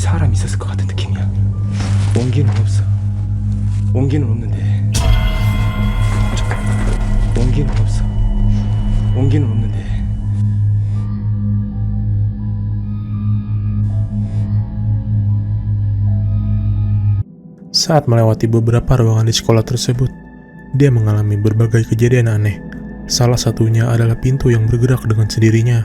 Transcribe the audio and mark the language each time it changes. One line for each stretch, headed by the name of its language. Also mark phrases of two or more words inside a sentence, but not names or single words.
Korean: 밤 있었을 것 같은 느낌이야. 온기는 없어. 온기는 없는데. 온기는 없어. 온기는 없는데.
Indonesian: Saat melewati beberapa ruangan di sekolah tersebut, dia mengalami berbagai kejadian aneh. Salah satunya adalah pintu yang bergerak dengan sendirinya.